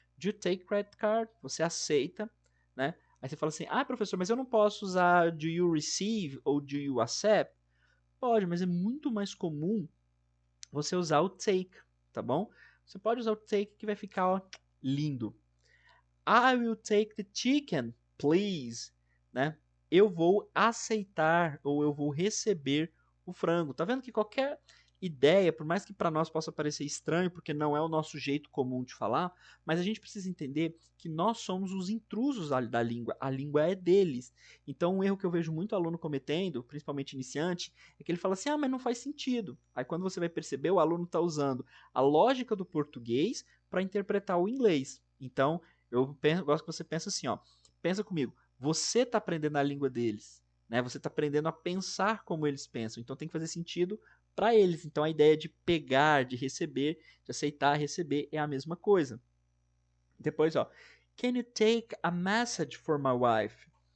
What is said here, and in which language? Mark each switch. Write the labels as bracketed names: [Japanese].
[English] Do you take credit card? [Portuguese] Você aceita, né? Aí você fala assim, ah, professor, mas eu não posso usar [English] do you receive [Portuguese] ou [English] do you accept? [Portuguese] Pode, mas é muito mais comum você usar o take, tá bom? Você pode usar o take que vai ficar, ó, lindo. [English] I will take the chicken, please, né? [Portuguese] Eu vou aceitar ou eu vou receber o frango. Tá vendo que qualquer ideia, por mais que para nós possa parecer estranho, porque não é o nosso jeito comum de falar, mas a gente precisa entender que nós somos os intrusos da língua. A língua é deles. Então, um erro que eu vejo muito aluno cometendo, principalmente iniciante, é que ele fala assim: "Ah, mas não faz sentido". Aí quando você vai perceber, o aluno está usando a lógica do português para interpretar o inglês. Então, gosto que você pense assim, ó. Pensa comigo. Você está aprendendo a língua deles, né? Você está aprendendo a pensar como eles pensam. Então tem que fazer sentido para eles. Então a ideia de pegar, de receber, de aceitar, receber é a mesma coisa. Depois, ó. [English] Can you take a message for my wife?